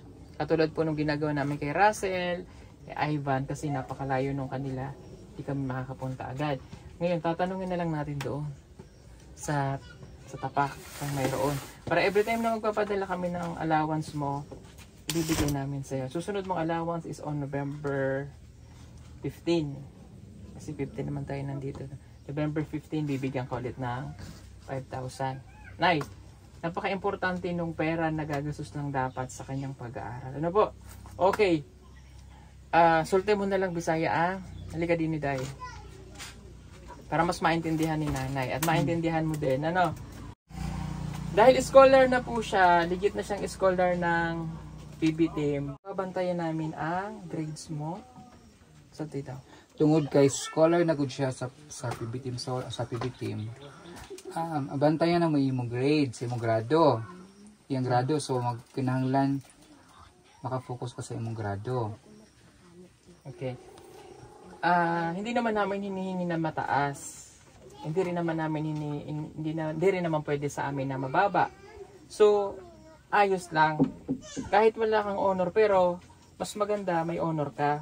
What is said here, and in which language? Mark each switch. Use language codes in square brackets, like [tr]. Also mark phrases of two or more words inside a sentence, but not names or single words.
[tl] Katulad po nung ginagawa namin kay Russell, kay Ivan, kasi napakalayo nung kanila, hindi kami makakapunta agad. Ngayon, tatanungin na lang natin doon sa tapak kung mayroon. Para [en] every time [tl] na magpapadala kami ng allowance mo, ibibigay namin sa'yo. Susunod mong allowance [en] is on [tl] November 15. Kasi 15 naman tayo nandito. November 15, bibigyan ko ulit ng 5,000. Nay, napaka-importante nung pera na gagastos lang dapat sa kanyang pag-aaral. Ano po? Okay. Sulte mo na lang Bisaya Halika din ni Day. Para mas maintindihan ni nanay. At maintindihan mo din. Ano? Dahil scholar na po siya, legit na siyang scholar ng PB team, babantayan namin ang grades mo. Sa dito. [ceb] Tungod kay scholar na gud siya sa PB team, sa PB team. Abantayan na mo imong grades, imong grado. Iyang grado, so magkinahanglan makafocus ka sa imong grado. Okay. [tl] Hindi naman namin hinihingi na mataas. Hindi rin naman namin hindi rin naman pwede sa amin na mababa. So, ayos lang. Kahit wala kang honor, pero mas maganda may honor ka.